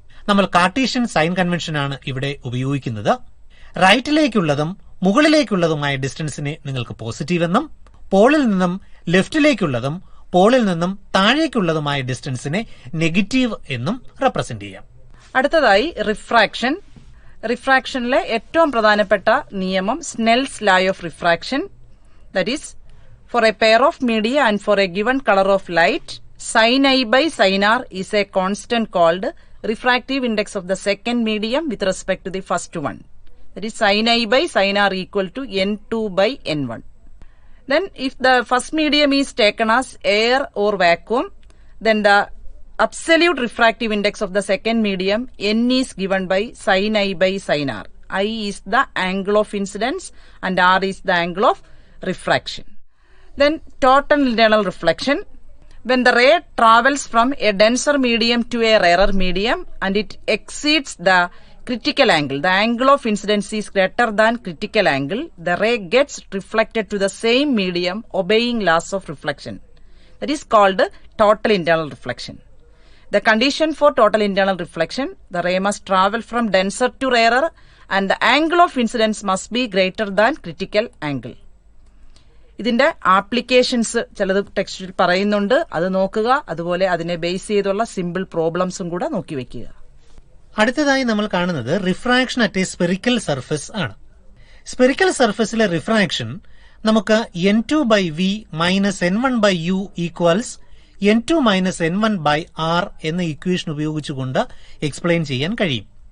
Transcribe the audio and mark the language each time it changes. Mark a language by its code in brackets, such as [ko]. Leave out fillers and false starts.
[ml] നമ്മൾ Cartesian sign convention ആണ് ഇവിടെ ഉപയോഗിക്കുന്നത്. റൈറ്റിലേക്കുള്ളതും മുകളിലേക്കുള്ളതുമായ ഡിസ്റ്റൻസിനെ നിങ്ങൾക്ക് പോസിറ്റീവ് എന്നും, പോളിൽ നിന്നും ലെഫ്റ്റിലേക്കുള്ളതും പോളിൽ നിന്നും താഴേക്കുള്ളതുമായ ഡിസ്റ്റൻസിനെ നെഗറ്റീവ് എന്നും റെപ്രസെന്റ് ചെയ്യാം. അടുത്തതായി റിഫ്രാക്ഷൻ. റിഫ്രാക്ഷനിലെ ഏറ്റവും പ്രധാനപ്പെട്ട നിയമം Snell's law of refraction. [en] That is for a pair of media and for a given color of light, sin I by sin R is a constant called refractive index of the second medium with respect to the first one. That is sin I by sin R equal to N2 by N1. Then if the first medium is taken as air or vacuum, then the absolute refractive index of the second medium N is given by sin I by sin R. I is the angle of incidence and R is the angle of refraction. Then total internal reflection. When the ray travels from a denser medium to a rarer medium and it exceeds the critical angle, the angle of incidence is greater than critical angle, the ray gets reflected to the same medium obeying laws of reflection. That is called total internal reflection. The condition for total internal reflection, the ray must travel from denser to rarer and the angle of incidence must be greater than critical angle. [ml] ഇതിന്റെ applications ചിലത് ടെക്സ്റ്റിൽ പറയുന്നുണ്ട്, അത് നോക്കുക. അതുപോലെ അതിനെ base ചെയ്തുള്ള simple പ്രോബ്ലംസും കൂടെ നോക്കി വെക്കുക. അടുത്തതായി നമ്മൾ കാണുന്നത് refraction at A spherical surface ആണ്. സ്പെറിക്കൽ സർഫസിലെ റിഫ്രാക്ഷൻ നമുക്ക് N2/V minus N1/U equals N2 minus N1/R എന്ന ഇക്വേഷൻ ഉപയോഗിച്ചുകൊണ്ട് എക്സ്പ്ലെയിൻ ചെയ്യാൻ കഴിയും.